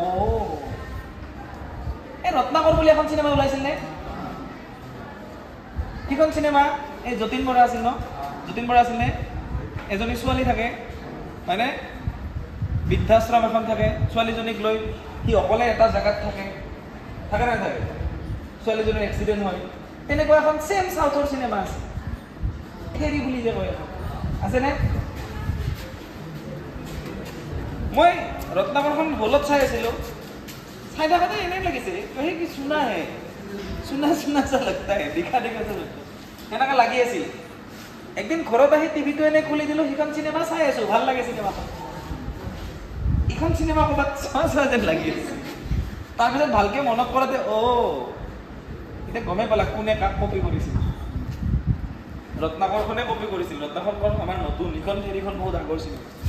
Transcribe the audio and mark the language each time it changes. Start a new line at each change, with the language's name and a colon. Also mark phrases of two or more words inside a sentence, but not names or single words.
Assamese: এই ৰত্নাকৰ বুলি এখন চিনেমা ওলাইছিল নে সেইখন চিনেমা এই যতীন বৰা আছিল ন যতীন বৰা আছিল নে এজনী ছোৱালী থাকে হয়নে বৃদ্ধাশ্ৰম এখন থাকে ছোৱালীজনীক লৈ সি অকলে এটা জেগাত থাকে নে থাকে ছোৱালীজনীৰ এক্সিডেণ্ট হয় তেনেকুৱা এখন চেম চাউথৰ চিনেমা আছে হেৰি বুলি যে কয় এখন আছেনে মই ৰত্নাকৰখন হলত চাই আছিলোঁ চাই থাকোঁতে এনেই লাগিছে সেই কি চুনাহে
Hindi: सुना सुना सा लगता है दिखा दिखा सा लगता है
Assamese: এনেকা লাগি আছিল একদিন ঘৰত আহি টিভিটো এনে খুলি দিলো হিখন সিনেমা চাই আছো ভাল লাগে সিনেমাখন ইখন সিনেমা কবাত চাই যেন লাগি আছে তাৰপিছত ভালকে মনত কৰাতে ও এটা গমে পালা কোনে কাক কপি কৰিছিল ৰত্নাকৰখনে কপি কৰিছিল ৰত্নাকৰখন আমাৰ নতুন ইখন হেৰিখন বহুত আগৰ সিনেমা